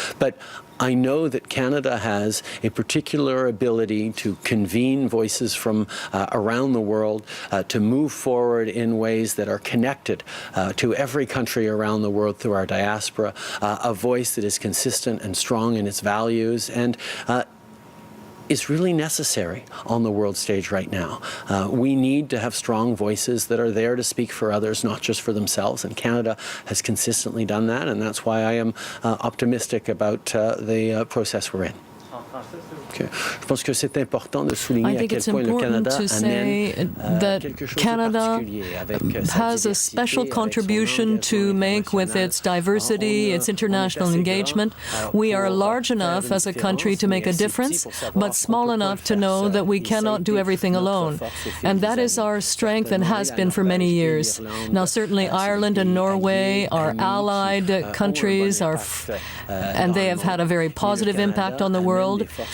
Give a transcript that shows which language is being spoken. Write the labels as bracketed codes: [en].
[en] But I know that Canada has a particular ability to convene voices from around the world, to move forward in ways that are connected to every country around the world through our diaspora, a voice that is consistent and strong in its values, and is really necessary on the world stage right now. We need to have strong voices that are there to speak for others, not just for themselves, and Canada has consistently done that, and that's why I am optimistic about the process we're in. [fr] Je pense que c'est important de souligner à quel point le Canada amène quelque chose de particulier avec [en] has a special contribution to make with its diversity, its international engagement. We are large enough as a country to make a difference, but small enough to know that we cannot do everything alone. And that is our strength and has been for many years. Now, certainly Ireland and Norway are allied countries, and they have had a very positive impact on the world.